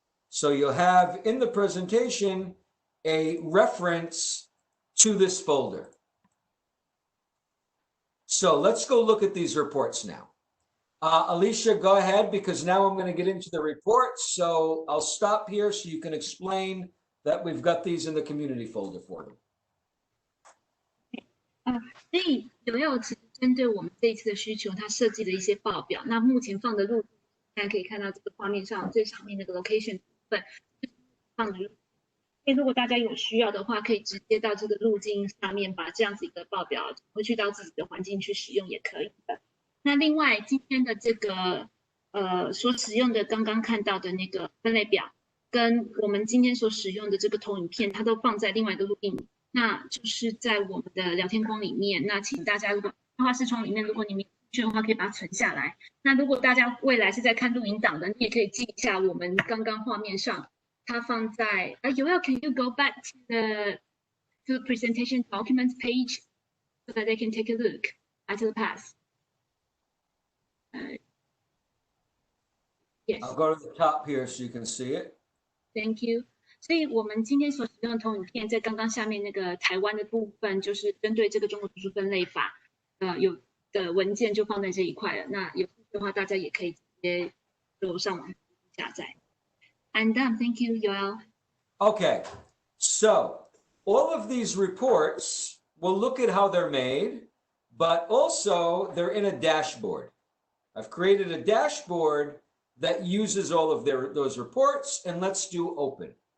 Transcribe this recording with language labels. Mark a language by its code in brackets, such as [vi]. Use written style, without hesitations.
[en] So you'll have in the presentation a reference to this folder. So let's go look at these reports now. Alicia, go ahead, because now I'm going to get into the reports. So I'll stop here so you can explain that we've got these in the community folder for them. [zh] 所以Yoel其实针对我们这一次的需求，它设计了一些报表。那目前放的路径，大家可以看到这个画面上最上面那个 location 部分放的路径。所以如果大家有需要的话，可以直接到这个路径上面把这样子一个报表回去到自己的环境去使用也可以的。那另外今天的这个所使用的刚刚看到的那个分类表，跟我们今天所使用的这个投影片，它都放在另外一个录音，那就是在我们的聊天框里面。那请大家如果对话视窗里面，如果你们有兴趣的话，可以把它存下来。那如果大家未来是在看录影档的，你也可以记一下我们刚刚画面上，它放在 [en] Yoel, can you go back to the presentation documents page so that they can take a look at the past? Yes. I'll go to the top here so you can see it. Thank you. [zh] 所以我们今天所使用的投影片，在刚刚下面那个台湾的部分，就是针对这个中国图书分类法，有的文件就放在这一块了。那有兴趣的话，大家也可以直接就上网下载。 [en] I'm done. Thank you, Yoel. Okay, so all of these reports, we'll look at how they're made, but also they're in a dashboard. I've created a dashboard that uses all of those reports, and let's do open.